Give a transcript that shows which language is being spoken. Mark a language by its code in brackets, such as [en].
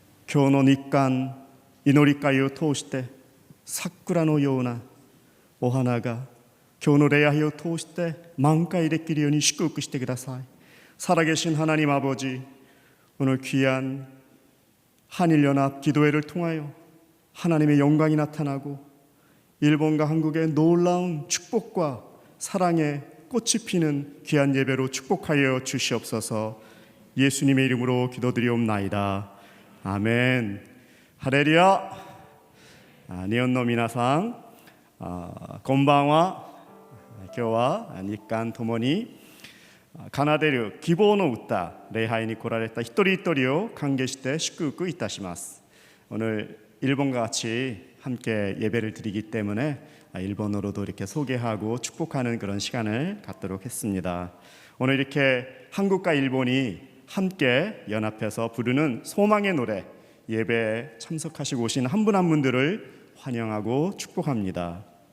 [ja] 今日の日韓祈り会を通して桜のようなお花が今日の礼拝を通して満開できるように祝福してください。 [ko] 살아계신 하나님 아버지, 오늘 귀한 한일연합 기도회를 통하여 하나님의 영광이 나타나고 일본과 한국의 놀라운 축복과 사랑의 꽃이 피는 귀한 예배로 축복하여 주시옵소서. 예수님의 이름으로 기도드리옵나이다. 아멘. 할렐루야. [ja] 日本の皆さん、こんばんは。今日は日韓ともに奏でる希望の歌礼拝に来られた一人一人を歓迎して祝福いたします。 [ko] 오늘 일본과 같이 함께 예배를 드리기 때문에 일본어로도 이렇게 소개하고 축복하는 그런 시간을 갖도록 했습니다. 오늘 이렇게 한국과 일본이 함께 연합해서 부르는 소망의 노래 예배에 참석하시고 오신 한 분 한 분들을 환영하고 축복합니다.